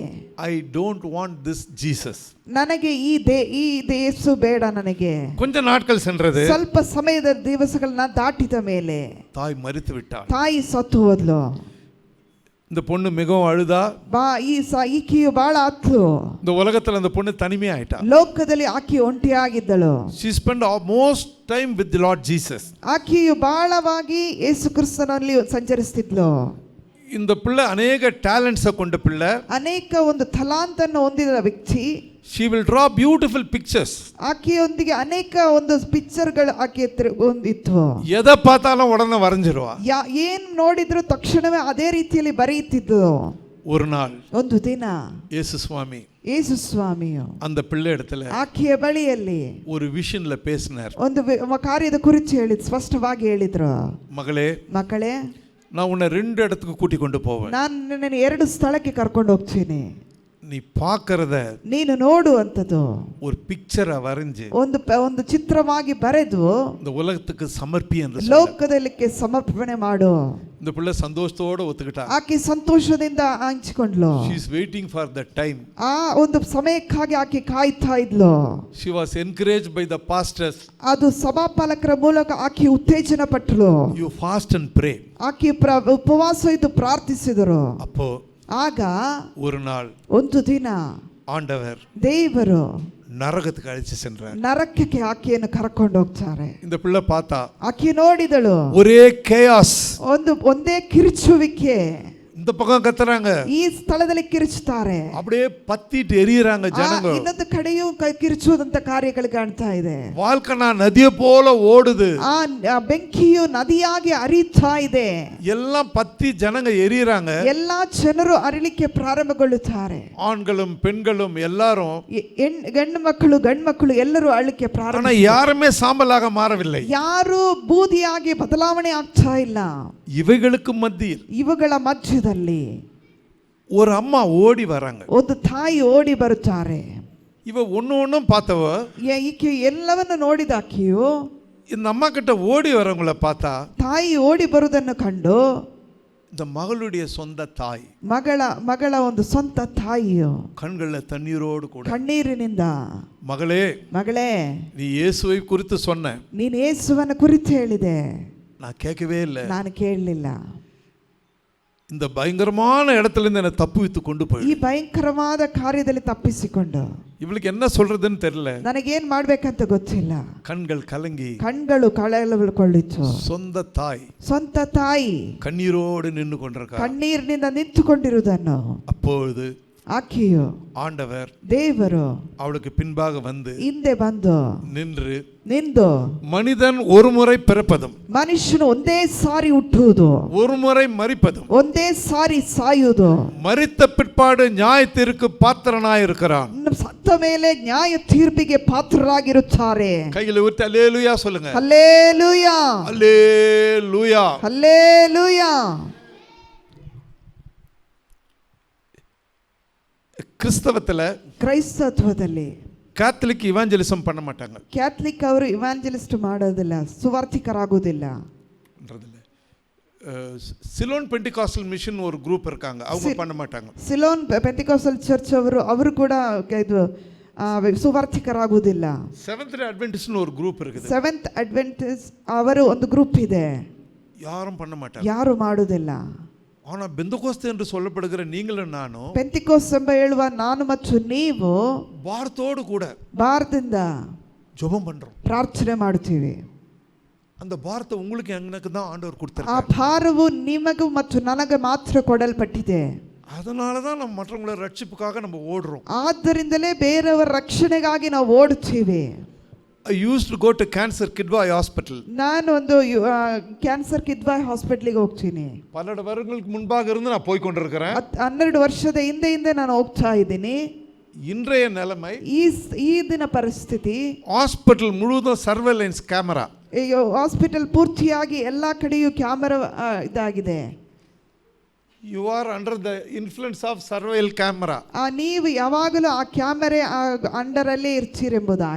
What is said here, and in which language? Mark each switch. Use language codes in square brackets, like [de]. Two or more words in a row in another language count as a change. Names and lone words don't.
[en] I don't want this Jesus. [kn] ನನಗೆ ಈ ಯೇಸು ಬೇಡ. ನನಗೆ [ta] கொஞ்ச நாட்கள் சென்றது. [kn] ಸ್ವಲ್ಪ ಸಮಯದ ದಿವಸಗಳನ್ನ ದಾಟಿದ ಮೇಲೆ [ta] தாய் மரித்து விட்டாள். [kn] ತಾಯಿ ಸತ್ತು ಹೋದ್ಲು. [ta] இந்த பொண்ணு மிகவும் அழுதா. [kn] ಈಕೆಯು ಬಹಳ ಅತ್ತು. [ta] இந்த உலகத்துல அந்த பொண்ணு தனிமையா ஆயிட்டா. [kn] ಲೋಕದಲ್ಲಿ ಆಕೆ ಒಂಟಿಯಾಗಿದ್ದಳು. [en] She spent most time with the Lord Jesus. [kn] ಆಕೆಯು ಬಹಳವಾಗಿ ಯೇಸು ಕ್ರಿಸ್ತನಲ್ಲಿ ಸಂಚರಿಸುತ್ತಿದ್ಳು. [ta] இந்த பிள்ளை அனேக டேலண்ட்ஸ் கொண்ட பிள்ளை, [kn] ಅನೇಕ ಒಂದು ತಲಾಂತನ್ನು ಹೊಂದಿದ ವ್ಯಕ್ತಿ. [en] She will draw beautiful pictures. [kn] ಆಕೆಯೊಂದಿಗೆ ಅನೇಕ ಒಂದು ಪಿಕ್ಚರ್ಗಳು ಆಕೆ ಹೊಂದಿತ್ತು. [ta] ಎதை பார்த்தாலும் உடனே வரைஞ்சிருவா. [kn] ಏನ್ ನೋಡಿದ್ರು ತಕ್ಷಣವೇ ಅದೇ ರೀತಿಯಲ್ಲಿ ಬರೆಯುತ್ತಿದ್ದು. [ta] ஒரு நாள் [kn] ಒಂದು ದಿನ ಯೇಸು ಸ್ವಾಮಿಯು [ta] அந்த பிள்ளை இடத்துல [kn] ಆಕೆಯ ಬಳಿಯಲ್ಲಿ [ta] ஒரு ವಿಷನ್ல பேசினார். [kn] ಒಂದು ಕಾರ್ಯದ ಕುರಿತು ಸ್ಪಷ್ಟವಾಗಿ ಹೇಳಿದ್ರು. ಮಗಳೇ [ta] நான் உன்னை 2 இடத்துக்கு கூட்டி கொண்டு போவேன். [kn] ನಾನು ನಿನ್ನನ್ನು 2 ಸ್ಥಳಕ್ಕೆ ಕರ್ಕೊಂಡು ಹೋಗ್ತೀನಿ. [ta] நீ பார்க்கறத [kn] ನೀನು ನೋಡುವಂತದ್ದು [ta] ஒரு பிக்சரை வரைஞ்சு [kn] ಒಂದು ಚಿತ್ರವಾಗಿ ಬರೆದು [ta] இந்த உலகத்துக்கு சமர்ப்பி என்று [kn] ಲೋಕದಕ್ಕೆ ಸಮರ್ಪಣೆ ಮಾಡು. [ta] இந்த பிள்ளை சந்தோஷத்தோட ஒத்துக்கிட்டா. [kn] ಆಕೆ ಸಂತೋಷದಿಂದ ಹಂಚಿಕೊಂಡ್ಳು. [en] She is waiting for that time. [kn] ಆ ಒಂದು ಸಮಯಕ್ಕಾಗಿ ಆಕೆ ಕಾಯ್ತಾ ಇದ್ಲು. [en] She was encouraged by the pastors. [kn] ಅದು ಸಭಾಪಾಲಕರ ಮೂಲಕ ಆಕೆ ಉತ್ತೇಜನ ಪಟ್ಟಳು. [en] You fast and pray. [kn] ಆಕೆ ಉಪವಾಸ ಇದ್ದು ಪ್ರಾರ್ಥಿಸಿದರು. [ta] அப்போ [kn] ಆಗ [ta] ஒரு நாள் [kn] ಒಂದು ದಿನ [ta] ஆண்டவர் [kn] ದೇವರು [ta] ನರಕಕ್ಕೆ ಅழைச்சு சென்றார். [kn] ನರಕಕ್ಕೆ ಆಕೆಯನ್ನು ಕರ್ಕೊಂಡು ಹೋಗ್ತಾರೆ. [ta] இந்த பிள்ளை பார்த்தா [kn] ಆಕೆ ನೋಡಿದಳು [ta] ஒரே chaos. [kn] ಒಂದೇ ಕಿರುಚುವಿಕೆ. [ta] இந்த பக்கம் கத்துறாங்க, [kn] ಈ ಸ್ಥಳದಲ್ಲಿ ಕಿರುಚುತ್ತಾರೆ. [ta] அப்படியே பத்திட்டு எரியறாங்க ஜனங்க. [kn] ಇನ್ನೊಂದು ಕಡೆಯೂ ಕಿರುಚುವುದಂತ ಕಾರ್ಯಗಳು ಕಾಣ್ತಾ ಇದೆ. [ta] வால்கனா நதிய போல ஓடுது. [kn] ಆ ಬೆಂಕಿಯು ನದಿಯಾಗಿ ಹರಿತಾ ಇದೆ. [ta] எல்லாம் பத்தி ஜனங்க எரியறாங்க. [kn] ಎಲ್ಲಾ ಜನರು ಅರಳಿಕೆ ಪ್ರಾರಂಭಗೊಳ್ಳುತ್ತಾರೆ. [ta] ஆண்களும் பெண்களும் எல்லாரும், [kn] ಹೆಣ್ಣು ಮಕ್ಕಳು ಗಂಡು ಮಕ್ಕಳು ಎಲ್ಲರೂ ಅರಳಿಕೆ ಪ್ರಾರಂಭ. [ta] ஆனா யாருமே சாம்பலாக மாறவில்லை. [kn] ಯಾರು ಬೂದಿಯಾಗಿ ಬದಲಾವಣೆ ಆಗ್ತಾ ಇಲ್ಲ. [ta] இவைகளுக்கு மத்தியில், [kn] ಇವುಗಳ ಮಧ್ಯದಲ್ಲಿ [ta] ஒரு அம்மா ஓடி வராங்க. [kn] ಒಂದು ತಾಯಿ ಓಡಿ ಬರುತ್ತಾರೆ. [ta] இவ ஒண்ணும் பார்த்தவ, [kn] ಈಕೆ ಎಲ್ಲವನ್ನು ನೋಡಿದ ಆಕೆಯು [ta] இந்த அம்மா கிட்ட ஓடி வரவங்கள பார்த்தா, [kn] ತಾಯಿ ಓಡಿ ಬರುವುದನ್ನು ಕಂಡು [ta] இந்த மகளுடைய சொந்த தாய், [kn] ಮಗಳ ಒಂದು ಸ್ವಂತ ತಾಯಿಯು [ta] கண்கள்ல தண்ணீரோடு கூட, [kn] ಕಣ್ಣೀರಿನಿಂದ, ಮಗಳೇ [ta] நீ இயேசுவை குறித்து சொன்ன, [kn] ನೀನು ಯೇಸುವನ ಕುರಿತು ಹೇಳಿದೆ, [ta] நான் கேட்கவே இல்லை, [kn] ನಾನು ಕೇಳಲಿಲ್ಲ. [ta] இந்த பயங்கரமான இடத்துல இருந்து என்ன தப்புவித்து கொண்டு போய், [kn] ಈ ಭಯಂಕರವಾದ ಕಾರ್ಯದಲ್ಲಿ ತಪ್ಪಿಸಿಕೊಂಡು, [ta] இவளுக்கு என்ன சொல்றதுன்னு தெரியல, [kn] ನನಗೇನ್ ಮಾಡ್ಬೇಕಂತ ಗೊತ್ತಿಲ್ಲ. [ta] கண்கள் கலங்கி, [kn] ಕಣ್ಗಳು ಕಳವಳಗೊಳ್ಳಿತು. [ta] சொந்த தாய் ಕಣ್ಣೀரோடு நின்று கொண்டிருக்கார். [kn] ಕಣ್ಣೀರಿನಿಂದ ನಿಂತುಕೊಂಡಿರುವುದನ್ನು [ta] அப்பொழுது [kn] ಆಕೆಯು, [ta] ஆண்டவர், [kn] ದೇವರು [ta] அவளுக்கு பின்பாக வந்து, [kn] ಹಿಂದೆ ಬಂದು ನಿಂದು, [ta] மனிதன் ஒரு முறை பிறப்பதும், [kn] ಮನುಷ್ಯನು ಒಂದೇ ಸಾರಿ ಹುಟ್ಟುವುದು, [ta] ஒரு முறை மரிப்பதும், [kn] ಒಂದೇ ಸಾರಿ ಸಾಯುವುದು, [ta] மரித்த பிற்பாடு நியாயத்திற்கு பாத்திரனாய் இருக்கிறான். [kn] ಸತ್ತ ಮೇಲೆ ನ್ಯಾಯ ತೀರ್ಪಿಗೆ ಪಾತ್ರರಾಗಿರುತ್ತಾರೆ. [ta] கையில ஊற்றி அல்லேலூயா சொல்லுங்க. அல்லேலூயா, அல்லேலூயா, அல்லேலூயா. [kn] ಕ್ರೈಸ್ತತ್ವದಲ್ಲಿ [en] Catholic evangelism [ta] பண்ண மாட்டாங்க. [kn] ಕ್ಯಾಥಲಿಕ್ ಅವರು ಇವಾಂಜಲಿಸ್ಟ್ ಮಾಡೋದಿಲ್ಲ, ಸುವಾರ್ತಿಕರಾಗೋದಿಲ್ಲ. [ta] ಸಿಲೋನ್ ಪೆಂಟಿಕಾಸ್ಟಲ್ ಮಿಷನ್ ஒரு ಗ್ರೂಪ್ இருக்காங்க, அவங்க பண்ண மாட்டாங்க. [kn] ಸಿಲೋನ್ ಪೆಂಟಿಕಾಸ್ಟಲ್ ಚರ್ಚ್ ಅವರು ಕೂಡ ಇದು ಸುವಾರ್ತಿಕರಾಗೋದಿಲ್ಲ. [ta] ಸೆವೆಂತ್ ಅಡ್ವೆಂಟಿಸ್ಟ್ ஒரு ಗ್ರೂಪ್ இருக்குது. [kn] ಸೆವೆಂತ್ ಅಡ್ವೆಂಟಿಸ್ಟ್ ಅವರು ಒಂದು ಗ್ರೂಪ್ ಇದೆ, [ta] யாரும் பண்ண மாட்டாங்க, [kn] ಯಾರು ಮಾಡೋದಿಲ್ಲ. [ta] ஆனா பெந்தகோஸ்து என்று சொல்லப்படுகிற நீங்களும் நானும், [kn] பெந்தகோஸ்து ಎಂಬ ಹೇಳುವ ನಾನು ಮತ್ತು ನೀವು [ta] ಭಾರತோடு கூட [kn] ಭಾರತದಿಂದ [ta] ஜெபம் பண்றோம், [kn] ಪ್ರಾರ್ಥನೆ ಮಾಡುತ್ತೀವಿ. [ta] அந்த ಭಾರತ உங்களுக்கு எனக்கு தான் ஆண்டவர் கொடுத்தார். [kn] ಆ ಭಾರವು ನಿಮಗೂ ಮತ್ತು ನನಗೆ ಮಾತ್ರ ಕೊಡಲ್ಪಟ್ಟಿದೆ. [ta] அதனால தான் நம்ம மற்றவங்கள ரட்சிப்புக்காக நம்ம ஓடுறோம். [kn] ಆದ್ದರಿಂದಲೇ ಬೇರೆಯವರ ರಕ್ಷಣೆಗಾಗಿ ನಾವು ಓಡುತ್ತೀವಿ. [en] I used to go to Cancer Kidwai Hospital. [kn] ನಾನು ಒಂದು ಕ್ಯಾನ್ಸರ್ ಕಿದ್ವಾಯ್ ಹಾಸ್ಪಿಟಲ್ಗೆ ಹೋಗ್ತೀನಿ. [ta] 12 வருடங்களுக்கு முன்பாக இருந்து நான் போய் கொண்டிருக்கிறேன். [kn] 12 ವರ್ಷದ ಹಿಂದೆ ನಾನು ಹೋಗ್ತಾ ಇದ್ದೀನಿ. [ta] இன்றைய நிலைமை, [kn] ಈ ದಿನ ಪರಿಸ್ಥಿತಿ, [ta] ಹಾಸ್ಪಿಟಲ್ ಮುழுவதும் [en] surveillance camera. [kn] ಹಾಸ್ಪಿಟಲ್ ಪೂರ್ತಿಯಾಗಿ ಎಲ್ಲಾ ಕಡೆಯೂ ಕ್ಯಾಮೆರಾ ಇದಾಗಿದೆ. [en] You are under the influence of surveil camera. [kn] ನೀವು ಯಾವಾಗಲೂ ಆ ಕ್ಯಾಮೆರಾ ಅಂಡರ್ ಅಲ್ಲೇ ಇರ್ತೀರೆಂಬುದಾಗಿ